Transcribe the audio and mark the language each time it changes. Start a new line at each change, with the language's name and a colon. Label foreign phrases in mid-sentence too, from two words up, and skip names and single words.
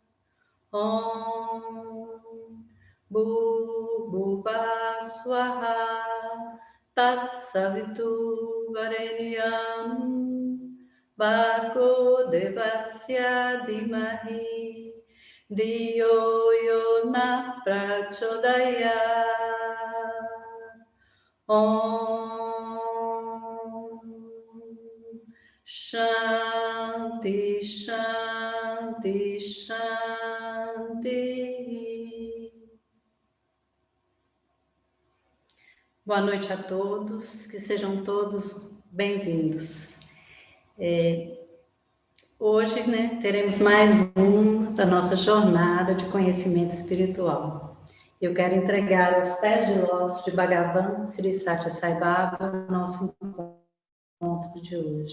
Sanskrit: Om Bhuva Swaha Tat Savitu Varenyam Bhargo Devasya Dhimahi Diyo Yona Prachodayat. Om Shanti, Shanti, Shanti.
Portuguese: Boa noite a todos, que sejam todos bem-vindos. Hoje, teremos mais uma da nossa jornada de conhecimento espiritual. Eu quero entregar aos pés de lótus de Bhagavan Sri Satya Sai Baba nosso encontro de hoje.